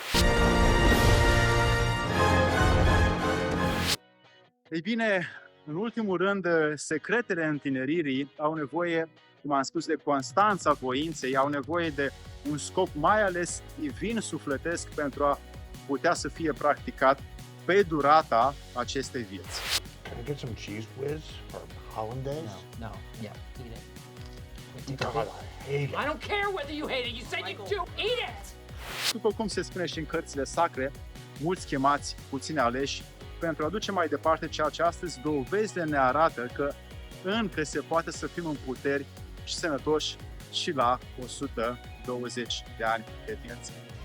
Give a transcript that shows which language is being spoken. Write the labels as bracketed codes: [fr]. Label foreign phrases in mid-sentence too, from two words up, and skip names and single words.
[ro] Ei bine, în ultimul rând, secretele întineririi au nevoie, cum am spus, de constanța voinței, au nevoie de un scop mai ales divin sufletesc pentru a putea să fie practicat pe durata acestei vieți. [en] Can I get some cheese whiz or hollandaise? No, yeah, eat it. God, I hate it. I don't care whether you hate it. You said you do. Eat it. [ro] După cum se spune și în cărțile sacre, mulți chemați, puțini aleși, pentru a duce mai departe ceea ce astăzi dovezile ne arată că încă se poate să fim în puteri și sănătoși și la 120 de ani de viață.